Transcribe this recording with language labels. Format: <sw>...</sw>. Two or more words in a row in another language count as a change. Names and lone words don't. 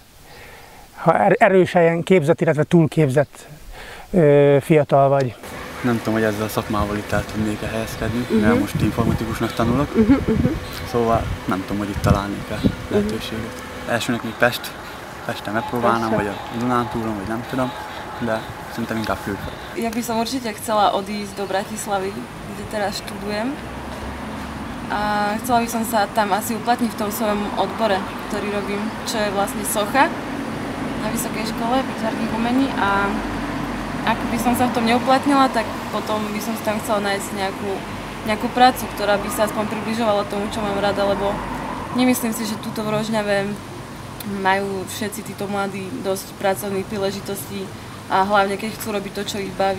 <hu>Ha erősen képzett, illetve túlképzett fiatal vagy. Nem tudom, hogy ezzel a szakmával itt el tudnék helyezkedni, mert most informatikusnak tanulok, szóval nem tudom, hogy itt találnék-e lehetőséget. Elsőnek még Pesten megpróbálnám, vagy a Dunántúlon, vagy nem tudom, de szerintem inkább külföld.</hu> <sk>Ja by som určite chcela odísť do Bratislavy, kde teraz študujem. A chcela by som sa tam asi uplatniť v tom svojom odbore, ktorý robím, čo je vlastne socha na vysokej škole výtvarných umení. A ak by som sa v tom neuplatnila, tak potom by som si tam chcela nájsť nejakú prácu, ktorá by sa aspoň približovala tomu, čo mám rada, lebo nemyslím si, že tuto v Rožňave majú všetci títo mladí dosť pracovných príležitostí a hlavne keď chcú robiť to, čo ich baví.</sk>